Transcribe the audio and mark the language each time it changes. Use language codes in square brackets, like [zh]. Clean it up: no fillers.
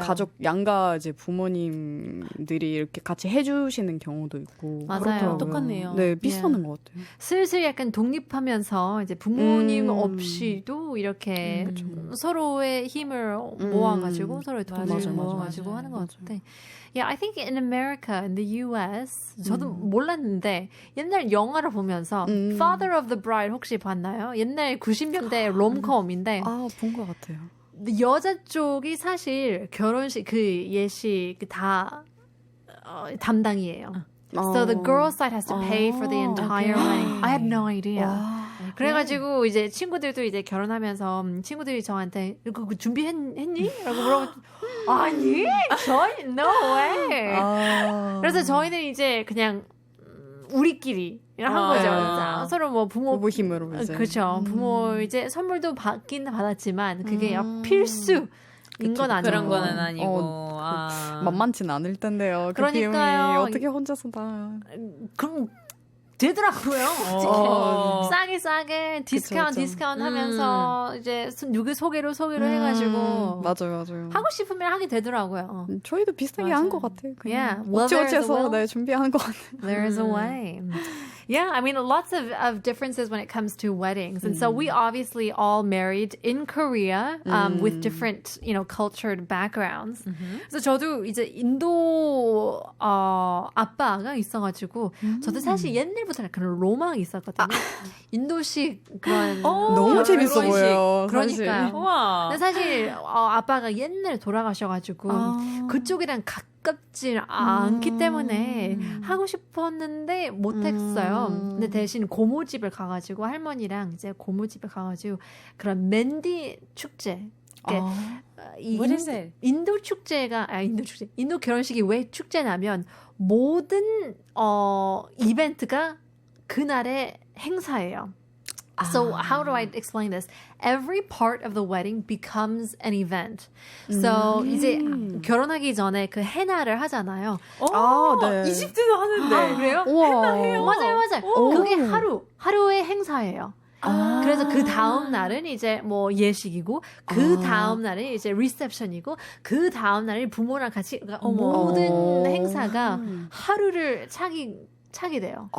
[ko] 가족 양가 이제 부모님들이 이렇게 같이 해주시는 경우도 있고 맞아요. 그렇더라고요. 똑같네요. 네, 비슷한 것 같아요. 슬슬 약간 독립하면서 이제 부모님 없이도 이렇게 그쵸. 서로의 힘을 모아가지고 서로의 돈을 맞아, 맞아, 모아가지고 맞아. 하는 것 같은데 [en] Yeah, I think in America, in the US, [ko] 저도 몰랐는데 옛날 영화를 보면서 Father of the Bride 혹시 봤나요? 옛날 90년대 롬컴인데 아, 본 것 같아요. 여자 쪽이 사실 결혼식 그 예식 다 담당이에요. [en] So the girl side has to pay for the entire wedding. I had no idea. [ko] 와. 그래가지고 이제 친구들도 이제 결혼하면서 친구들이 저한테 그거 준비했니? 라고 물어보면 아니 저희 [en] no way. [ko] 아. 그래서 저희는 이제 그냥 우리끼리 한 거죠. 자, 서로 뭐 부부 힘으로 이제. 그렇죠. 부모 이제 선물도 받긴 받았지만 그게 필수인 건 아니고 그런 거는 아니고. 만만치는 않을 텐데요. 그 그러니까요. 비용이 어떻게 혼자서 다. 그럼 되더라고요. 싸게 디스카운트 하면서 이제 누구 소개로 해가지고 맞아요. 하고 싶으면 하게 되더라고요. 저희도 비슷하게 한 것 같아요. [en] Yeah. [ko] 그냥 [en] Well, there's a [ko] 어찌어찌해서 [en] will. [ko] 네, 준비하는 것 같아요. [en] There's a way. Yeah, I mean, lots of differences when it comes to weddings. And so we obviously all married in Korea with different, cultured backgrounds. [ko] 그래서 저도 이제 인도 아빠가 있어가지고 저도 사실 옛날부터 약간 로망이 있었거든요. 인도식 그런 너무 재밌어 결혼식. 보여요. 그러니까요. 우와. 근데 사실 아빠가 옛날에 돌아가셔가지고 그쪽이랑 가깝지 않기 때문에 하고 싶었는데 못했어요. 근데 대신 고모집을 가가지고 할머니랑 이제 고모집에 가가지고 그런 맨디 축제. [en] What is it? [ko] 인도 축제가 인도 결혼식이 왜 축제냐면 모든 이벤트가 그날의 행사예요. [en] So how do I explain this? Every part of the wedding becomes an event. [ko] So 이제 결혼하기 전에 그 헤나를 하잖아요. 네. 이집트도 하는데. 그래요? 우와. 맞아요. 그게 하루의 행사예요. 그래서 그 다음 날은 이제 뭐 예식이고 그 다음 날은 이제 리셉션이고 그 다음 날은 부모랑 같이 그러니까 모든 행사가 하루를 차게 돼요.